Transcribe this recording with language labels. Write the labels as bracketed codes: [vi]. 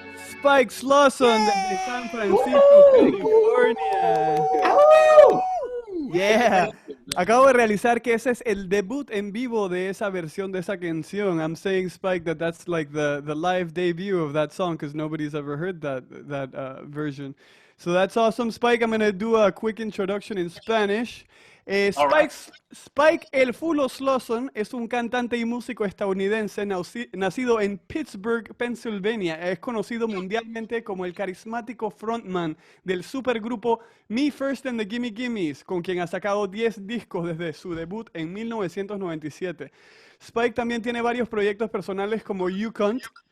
[es] Spike Slawson de San Francisco, California. Yeah. Acabo de realizar que ese es el debut en vivo de esa versión de esa canción. [en] I'm saying, Spike, that that's like the live debut of that song because nobody's ever heard that version. So that's awesome, Spike. I'm going to do a quick introduction in Spanish. [es] Spike El Fulo Slawson es un cantante y músico estadounidense nacido en Pittsburgh, Pennsylvania. Es conocido mundialmente como el carismático frontman del supergrupo Me First and the Gimme Gimmes, con quien ha sacado 10 discos desde su debut en 1997. Spike también tiene varios proyectos personales como You Cunt,